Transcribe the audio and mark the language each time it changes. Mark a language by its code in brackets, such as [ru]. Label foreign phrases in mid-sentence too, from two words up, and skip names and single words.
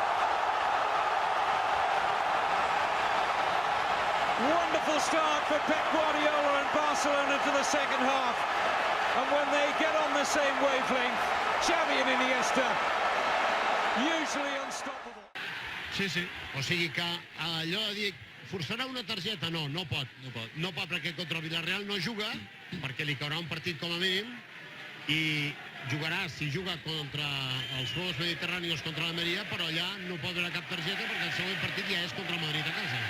[en] Wonderful start for Pep Guardiola and Barcelona to the second half. And when they get on the same wavelength, Xavi and Iniesta, usually unstoppable. [ca] Sí, sí. O sigui que allò de dir, forçarà una targeta? No pot. No pot perquè contra el Villarreal no juga, perquè li caurà un partit com a mínim, i jugarà, si juga contra els Juegos Mediterranis contra l'Almeria, però allà no pot donar cap targeta perquè el següent partit ja és contra el Madrid a casa.